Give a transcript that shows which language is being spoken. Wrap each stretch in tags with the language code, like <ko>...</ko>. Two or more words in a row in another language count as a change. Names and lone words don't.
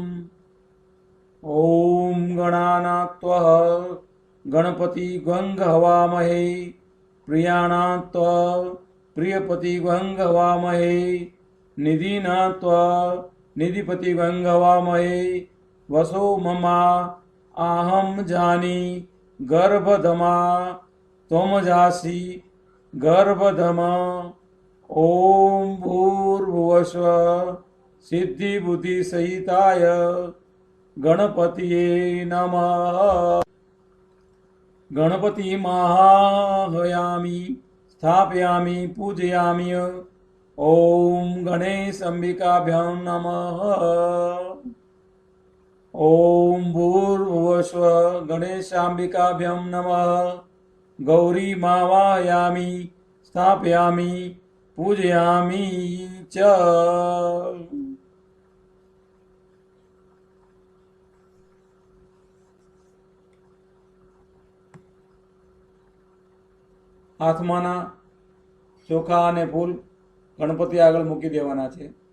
<sa>ઓમ ગણાનાત્વઃ ગણપતિગ્વં હવામહે. પ્રિયાણાત્વ પ્રિયપતિગ્વં હવામહે. નિધિનાત્વ નિધિપતિગ્વં હવામહે. વસો મમા आहम जानी गर्भधमा त्वम जासी गर्भधम. ओम भूर्भुवस्व सिद्धि बुद्धि सहिताय गणपतिये नमः. गणपति महाहयामि स्थापयामि पूजयामि. ओम गणेश अंबिकाभ्यां नमः. ओम भूर्भुवस्व गणेशांबिकाभ्यं नमः. गौरी मावायामि स्थापयामि पूजयामि च.</sa> <gu>હાથમાંના ચોખા અને ફૂલ ગણપતિ આગળ મૂકી દેવાના છે.</gu>